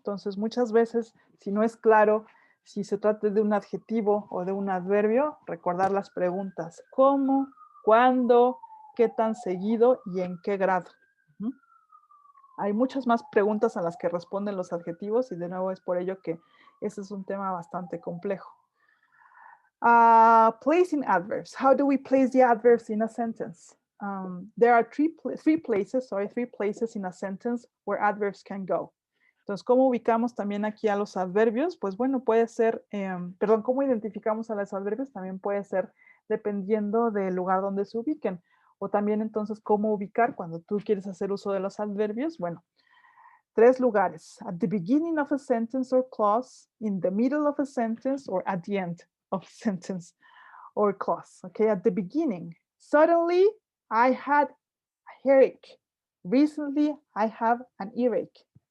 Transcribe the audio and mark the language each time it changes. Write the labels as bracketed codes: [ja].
[es] Entonces, muchas veces, si no es claro si se trata de un adjetivo o de un adverbio, recordar las preguntas: ¿cómo? ¿Cuándo? ¿Qué tan seguido? ¿Y en qué grado? ¿Mm? Hay muchas más preguntas a las que responden los adjetivos y de nuevo es por ello que ese es un tema bastante complejo. [en] Placing adverbs. How do we place the adverbs in a sentence? There are three places in a sentence where adverbs can go. [es] Entonces, ¿cómo ubicamos también aquí a los adverbios? Pues bueno, puede ser, ¿cómo identificamos a los adverbios? También puede ser dependiendo del lugar donde se ubiquen. O también entonces, ¿cómo ubicar cuando tú quieres hacer uso de los adverbios? Bueno, 3 lugares: [en] at the beginning of a sentence or clause, in the middle of a sentence, or at the end of a sentence or clause. Okay, at the beginning. Suddenly, I had a headache. Recently, I have an earache.